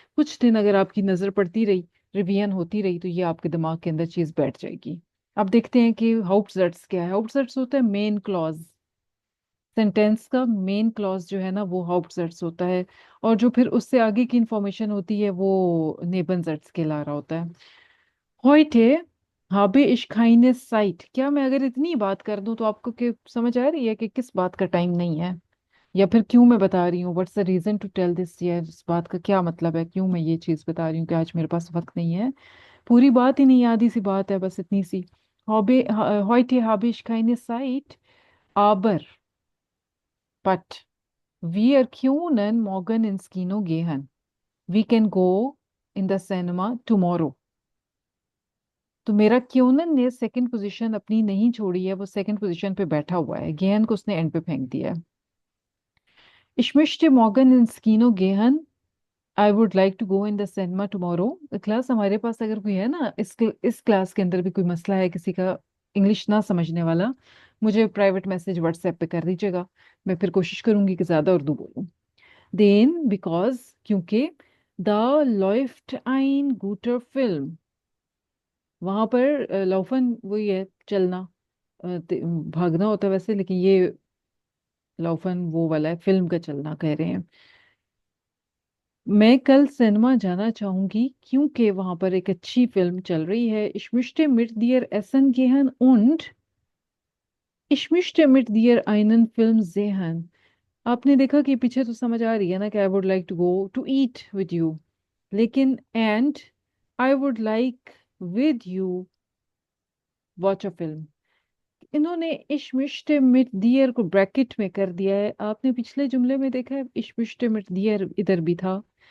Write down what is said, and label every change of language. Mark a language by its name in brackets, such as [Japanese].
[Hindi] कुछ दिन अगर आपकी नजर पड़ती रही, रिवीजन होती रही, तो ये आपके दिमाग के अंदर चीज बैठ जाएगी। अब देखते हैं कि हाउप्टजेट्स क्या है। हाउप्टजेट्स होता है मेन क्लॉज। सेंटेंस का मेन क्लॉज जो है ना, वो हाउप्टजेट्स होता है। और जो फिर उससे आगे की इंफॉर्मेशन होती है वो नेबनजेट्स कहला रहा होता है। [German] heute habe ich keine Zeit। [Hindi] क्या मैं अगर इतनी बात कर दूं तो आपको समझ आ रही है कि किस बात का टाइम नहीं है, या फिर क्यों मैं बता रही हूँ? [English] What's the reason to tell this? [Hindi] ये इस बात का क्या मतलब है, क्यों मैं ये चीज बता रही हूँ कि आज मेरे पास वक्त नहीं है? पूरी बात ही नहीं, आधी सी बात है, बस इतनी सी। [German] heute habe ich keine Zeit, aber, but, wir können morgen ins Kino gehen। [English] We can go in the cinema tomorrow। [Hindi] तो मेरा क्योंन ने सेकंड पोजीशन अपनी नहीं छोड़ी है, वो सेकंड पोजीशन पे बैठा हुआ है। गेहन को उसने एंड पे फेंक दिया है। [German] Ich möchte morgen ins Kino gehen। [English] I would like to go in the cinema tomorrow. [Hindi] Class, हमारे पास अगर कोई है ना, इस क्लास के अंदर भी कोई मसला है किसी का, इंग्लिश ना समझने वाला, मुझे प्राइवेट मैसेज व्हाट्सएप पे कर दीजिएगा। मैं फिर कोशिश करूंगी कि ज्यादा उर्दू बोलूं। [English] then because, [Hindi] क्योंकि, [German] द läuft ein guter [Hindi] film. वहां पर लौफन वही है, चलना, भागना होता है वैसे, लेकिन ये लौफन वो वाला है, फिल्म का चलना कह रहे हैं। मैं कल सिनेमा जाना चाहूंगी क्योंकि वहां पर एक अच्छी फिल्म चल रही है। [German] Ich möchte mit dir essen gehen und ich möchte mit dir einen Film sehen। [Hindi] आपने देखा कि पीछे तो समझ आ रही है ना कि [English] I would like to go to eat with you, लेकिन and I would like with you watch a film. [Hindi] इन्होंने इश्मिश्टे मिट दियर को ब्रैकेट में कर दिया है। आपने पिछले जुमले में देखा है इश्मिश्टे मिट दियर इधर भी था।